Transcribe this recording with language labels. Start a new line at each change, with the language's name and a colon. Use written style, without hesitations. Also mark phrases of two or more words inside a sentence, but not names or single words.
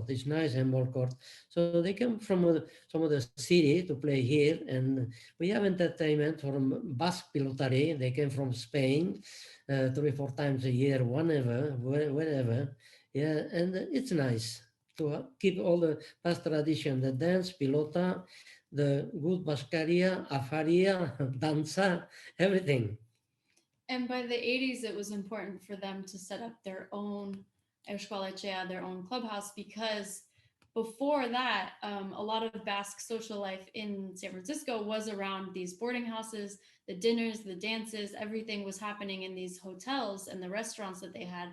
English: It's nice handball court. So they come from some of the city to play here, and we have entertainment from Basque Pilotari. They came from Spain 3-4 times a year, wherever. Yeah, and it's nice to keep all the past tradition, the dance, pilota, the good Bascaria, afaria, danza, everything. And by the 80s, it was important for them to set up their own escuela, their own clubhouse, because before that, a lot of Basque social life in San Francisco was around these boarding houses, the dinners, the dances, everything was happening in these hotels and the restaurants that they had.